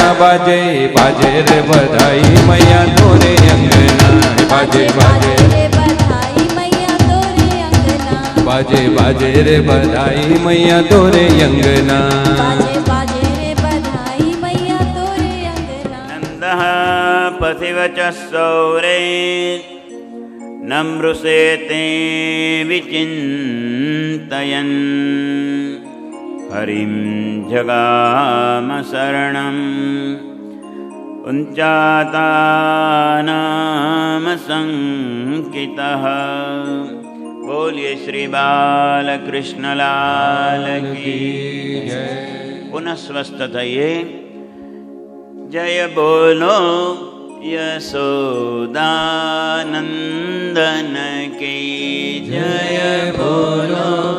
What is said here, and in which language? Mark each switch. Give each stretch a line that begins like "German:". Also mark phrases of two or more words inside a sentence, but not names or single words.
Hindi: बाजे बाजे रे बधाई मैया तोरे अंगना, बाजे बाजे रे बधाई मैया तोरे अंगना, बाजे बाजे रे बधाई मैया तोरे अंगना, बाजे बाजे रे बधाई मैया तोरे अंगना।
Sanskrit: नंदः पथिवचः सौरे नमृषे ते विचिन्तयन्, हरिं जगाम शरणम् उञ्चातानाम संकितः।
Gujarati: બોલીએ શ્રી બાલકૃષ્ણલાલ કી જય.
Hindi: પુનઃ સ્વસ્થ થઈએ. जय बोलो यशोदानंदन की जय बोलो